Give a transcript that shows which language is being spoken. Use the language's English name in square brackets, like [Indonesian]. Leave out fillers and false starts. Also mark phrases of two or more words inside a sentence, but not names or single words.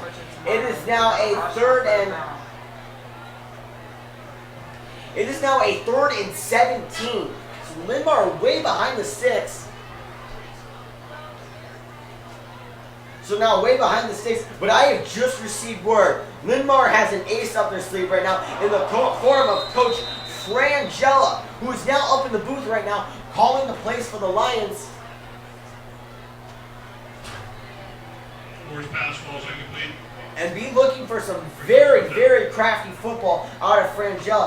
[English] It is now a 3rd and 17. So Linn-Mar way behind the sticks. But I have just received word. Linn-Mar has an ace up their sleeve right now in the form of Coach Frangella, who is now up in the booth right now, calling the plays for the Lions. And be looking for some very crafty football out of Frangella.